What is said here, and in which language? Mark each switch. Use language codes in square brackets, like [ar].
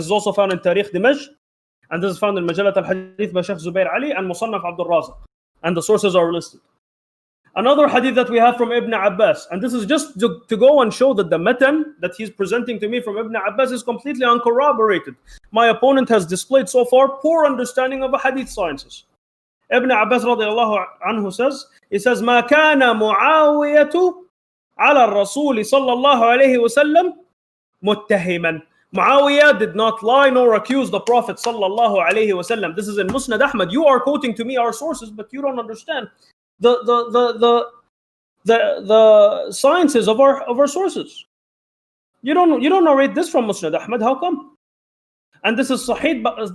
[en] This is also found in Tarikh Dimashq. And this is found in Majallat al-Hadith by Sheikh Zubair Ali and Musannaf Abdul Razzaq. And the sources are listed. Another hadith that we have from Ibn Abbas, and this is just to go and show that the matan that he's presenting to me from Ibn Abbas is completely uncorroborated. My opponent has displayed so far poor understanding of the hadith sciences. Ibn Abbas radiallahu anhu says, he says, [ar] ما كان معاوية على الرسول صلى الله عليه وسلم متهما. [en] Muawiyah did not lie nor accuse the Prophet sallallahu alaihi wasallam. This is in Musnad Ahmad. You are quoting to me our sources, but you don't understand the sciences of our sources. You don't narrate this from Musnad Ahmad. How come? And this is sahih.